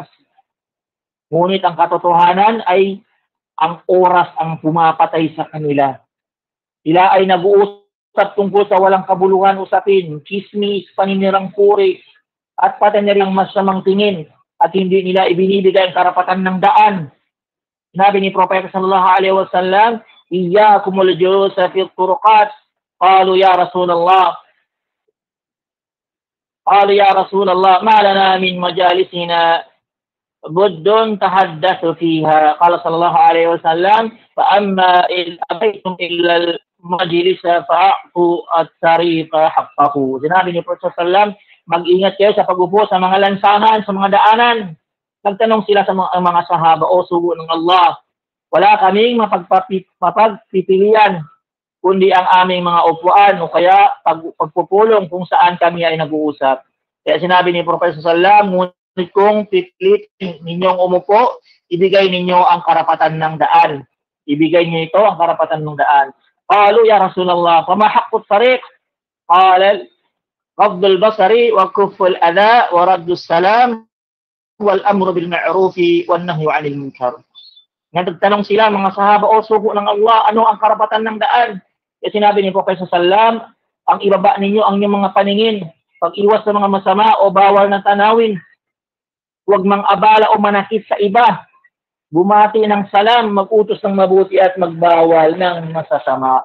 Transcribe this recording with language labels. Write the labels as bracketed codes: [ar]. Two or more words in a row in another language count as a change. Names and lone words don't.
[tl] Ngunit ang katotohanan ay ang oras ang pumapatay sa kanila. Sila ay nag-uusap tungkol sa walang kabuluhan usapin, chismis, paninirang puri, at pati na rin masamang tingin, at hindi nila ibinibigay ang karapatan ng daan. Sinabi ni Propeta [ar] صلى الله عليه وسلم, "إياكم الجلوس في الطرقات." قالوا يا رسول الله ما لنا من مجالسنا بد نتحدث فيها. قال صلى الله عليه وسلم فأما إن أبيتم إلا المجلس فأعطوا الطريق حقه." [tl] Sinabi ni Prophet [ar] صلى الله عليه وسلم, [tl] mag-ingat kayo sa pag-upo sa mga lansangan, sa mga daanan. Nagtanong sila sa mga sahaba, o sugo ng Allah, wala kaming mapagpipilian kundi ang aming mga upuan o kaya pagpupulong kung saan kami ay nag-uusap. Kaya sinabi ni Prophet [ar] صلى الله عليه وسلم, [tl] ngunit kung pipilitin ninyong umupo, ibigay ninyo ang karapatan ng daan. Ibigay niyo ito ang karapatan ng daan. [ar] قالوا يا رسول الله فما حق الطريق? Qala غض البصر وكف الأذى ورد السلام والأمر بالمعروف والنهي عن المنكر. [tl] Nagtanong sila mga sahaba, o sugo ng Allah, ano ang karapatan ng daan? Kaya sinabi ni Prophet sallam, ang ibaba ninyo ang inyong mga paningin, pag-iwas sa mga masama o bawal na tanawin, huwag mang abala o manakit sa iba, bumati ng salam, mag-utos ng mabuti at magbawal ng masasama.